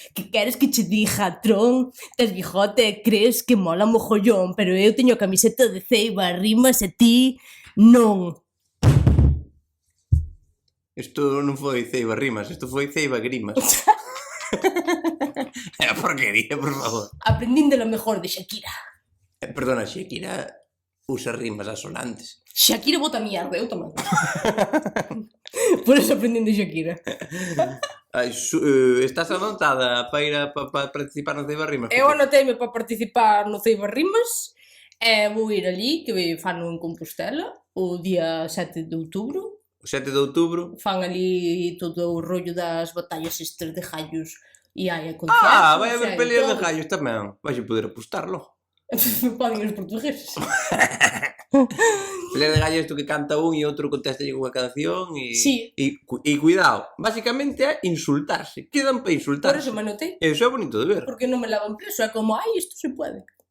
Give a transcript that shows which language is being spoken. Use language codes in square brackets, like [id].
[gl] Que queres que che diga, tron? Tes bigote, crees que mola mogollón, pero eu teño a camiseta de Ceiba Rimas e ti non. Isto non foi Ceiba Rimas, isto foi Ceiba Grimas. É a porquería, por favor. [es] Aprendín de lo mejor de Shakira. Perdona, Shakira usa rimas asonantes. [gl] Shakira bota mierda, eu tamén. [es] Por eso aprendín de Shakira. [gl] Ai, estás anotada para ir a participar no Ceiba Rimas? Eu anoteime para participar no Ceiba Rimas e vou ir ali, que fano en Compostela, o día 7 de outubro. O 7 de outubro. Fan ali todo o rollo das batallas estes de gallos e hai a concertos. Vai haber peleas de gallos tamén. Vais a poder apostarlo. Poden os portugueses. Peleas de gallos isto que canta un e outro contesta unha canción e... Sí. E cuidado, basicamente é insultarse. Quedan para [es] Por [gl] insultarse. eso me anotei. Eso é bonito de ver. Porque non me lavan preso. É como, ai, isto [es] se puede.